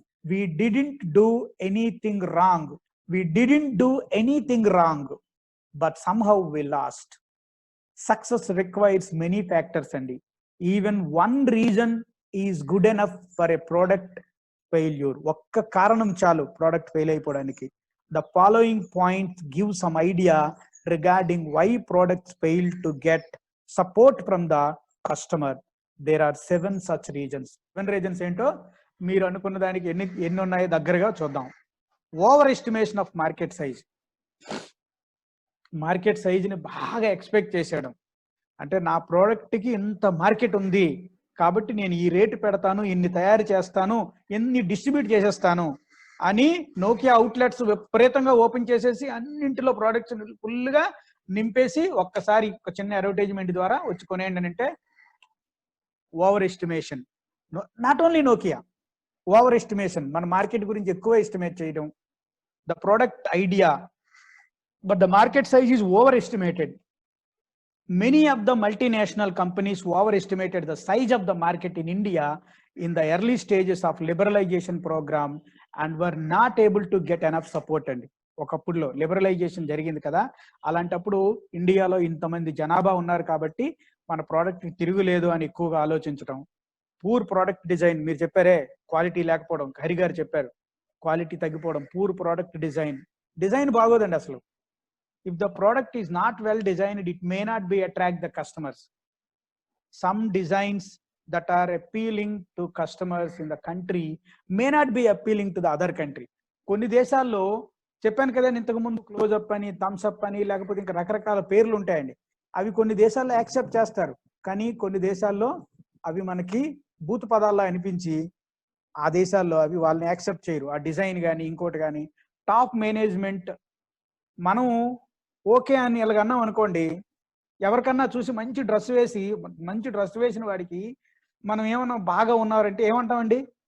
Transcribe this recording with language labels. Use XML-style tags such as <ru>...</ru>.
<en>We didn't do anything wrong, we didn't do anything wrong, but somehow we lost. Success requires many factors అండి. Even one reason is good enough for a product failure.</en> <te>ఒక్క కారణం చాలు product fail అయిపోవడానికి.</te> <en>The following points give some idea regarding why products fail to get support from the customer. There are 7 such reasons.</en> <te>7 reasons ఏంటో మీరు అనుకున్న దానికి ఎన్ని ఉన్నాయో దగ్గరగా చూద్దాం.</te> <en>Over estimation of market size.</en> <te>Market సైజ్ని బాగా ఎక్స్పెక్ట్ చేసేయడం. అంటే నా ప్రోడక్ట్కి ఇంత మార్కెట్ ఉంది కాబట్టి నేను ఈ రేటు పెడతాను, ఇన్ని తయారు చేస్తాను, ఎన్ని డిస్ట్రిబ్యూట్ చేసేస్తాను అని నోకియా అవుట్లెట్స్ విపరీతంగా ఓపెన్ చేసేసి అన్నింటిలో ప్రోడక్ట్స్ ఫుల్గా నింపేసి ఒక్కసారి ఒక చిన్న అడ్వర్టైజ్మెంట్ ద్వారా వచ్చి కొనేయండి అంటే over estimation.</te> <en>Not only Nokia, over estimation.</en> <te>మన మార్కెట్ గురించి ఎక్కువ ఎస్టిమేట్ చేయడం.</te> <en>The product idea but the market size is over estimated. Many of the multinational companies overestimated the size of the market in India in the early stages of liberalization program and were not able to get enough support.</en> <te>అండి ఒకప్పుడులో liberalisation జరిగింది కదా, అలాంటప్పుడు ఇండియాలో ఇంతమంది జనాభా ఉన్నారు కాబట్టి మన ప్రోడక్ట్ తిరుగులేదు అని ఎక్కువగా ఆలోచించడం. పూర్ ప్రోడక్ట్ డిజైన్, మీరు చెప్పారే క్వాలిటీ లేకపోవడం, హరి గారు చెప్పారు క్వాలిటీ తగ్గిపోవడం. పూర్ ప్రోడక్ట్ డిజైన్ బాగోదండి అసలు.</te> <en>If the product is not well designed, it may not be attract the customers. Some designs that are appealing to customers in the country may not be appealing to the other country.</en> <te>కొన్ని దేశాల్లో చెప్పాను కదా ఇంతకు ముందు, close up అని, Thums up అని, లేకపోతే ఇంకా రకరకాల పేర్లు ఉంటాయండి. అవి కొన్ని దేశాల్లో యాక్సెప్ట్ చేస్తారు, కానీ కొన్ని దేశాల్లో అవి మనకి భూత పదాల్లో అనిపించి ఆ దేశాల్లో అవి వాళ్ళని యాక్సెప్ట్ చేయరు. ఆ డిజైన్ కానీ ఇంకోటి కానీ. టాప్ మేనేజ్మెంట్, మనం ఓకే అని ఇలాగన్నాం అనుకోండి, ఎవరికన్నా చూసి మంచి డ్రెస్ వేసిన వాడికి మనం ఏమన్నా బాగా ఉన్నారంటే ఏమంటామండి?</te>